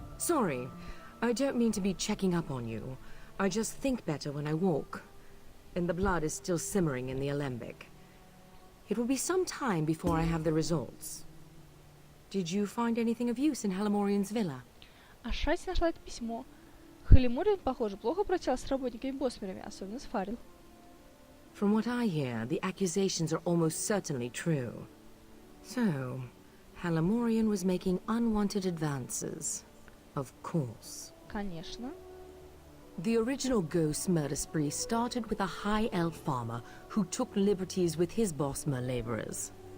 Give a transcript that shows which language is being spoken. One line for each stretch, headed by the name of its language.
English: Sorry, I don't mean to be checking up on you. I just think better when I walk. And the blood is still simmering in the alembic. It will be some time before I have the results. Did you find anything of use in Halamorian's villa?
Russian: Ашасси нашла это письмо. Халимориан, похоже, плохо обращался с работниками-босмерами, особенно с Фарил.
English: From what I hear, the accusations are almost certainly true. So, Halamorian was making unwanted advances. Of course.
Russian: Конечно.
English: The original ghost murder spree started with a high elf farmer who took liberties with his Bosmer laborers.